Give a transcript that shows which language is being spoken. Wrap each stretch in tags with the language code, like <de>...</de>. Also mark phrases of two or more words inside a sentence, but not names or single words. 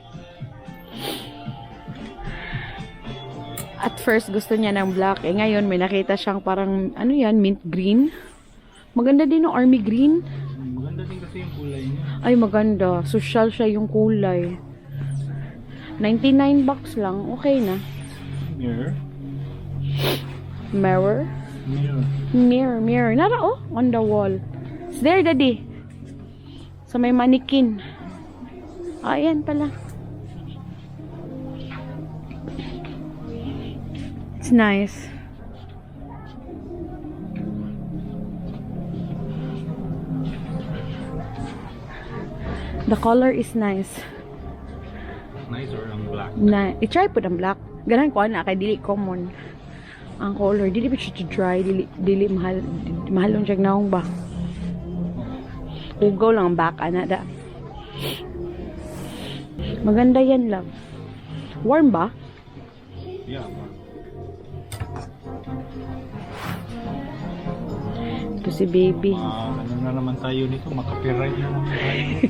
<en>At first,</en> <tl>gusto niya ng black. Eh, ngayon, may nakita siyang parang, ano yan,</tl> <en>mint green.</en> <tl>Maganda din yung</tl> <en>army green.</en> <tl>Maganda din kasi yung kulay niya. Ay, maganda. Social siya yung kulay. 99 bucks lang. Okay na.</tl> <en>Mirror. Mirror. Mirror. Nara, oh. On the wall. It's there,</en> <tl>daddy. Sa may mannequin. Ayan pala.</tl> <en>It's nice. The color is nice. Nice or</en> <tl>ang black? I-try po ng black.</tl> <ceb>Ganahan ko na kay dili common. Ang color dili pa siya to dry, dili mahal mahalon siya naong ba. Ugaw lang ang back ana da.</ceb> <tl>Maganda yan,</tl> <ceb>love. Warm ba?</ceb> <en>Yeah.</en> <tl>Ito si baby. Ano na naman tayo nito? Makapiright na naman tayo.</tl>